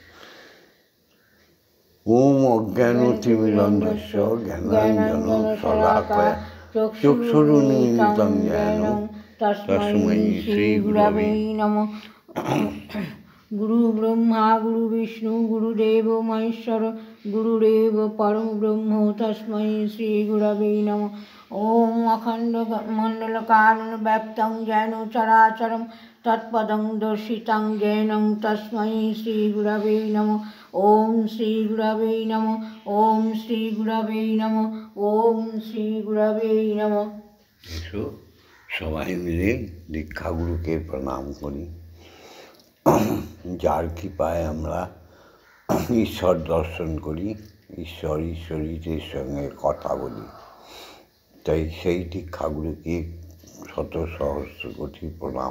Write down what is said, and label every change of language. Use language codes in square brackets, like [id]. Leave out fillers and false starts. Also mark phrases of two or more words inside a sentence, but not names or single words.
[sa] ওম অজ্ঞানতিমিরন্ধস্য জ্ঞানাঞ্জনং শলাকয়া চক্ষুরুন্মিলিতং জ্ঞান তস্मै শ্রী গুরবে নমঃ। গুরু ব্রহ্মা গুরু বিষ্ণু গুরুদেব মহেশ্বর গুরুদেব পরম ব্রহ্ম তস্मै শ্রী গুরবে নমঃ। ওম অখণ্ড মণ্ডলকারণ ব্যাপ্তং যেন চরাচরম তৎপদং দর্শিতং জ্ঞানং তস্मै শ্রী গুরবে নমঃ। ওম শ্রী গুরবে নমঃ। ওম শ্রী গুরবে নমঃ। ওম শ্রী গুরবে নমঃ। [bn] এসো সবাই মিলে দীক্ষাগুরুকে প্রণাম করি, যার কৃপায় আমরা ঈশ্বর দর্শন করি, ঈশ্বরীদের সঙ্গে কথা বলি। তাই সেই দীক্ষাগুরুকে শত সহস্র কোটি প্রণাম।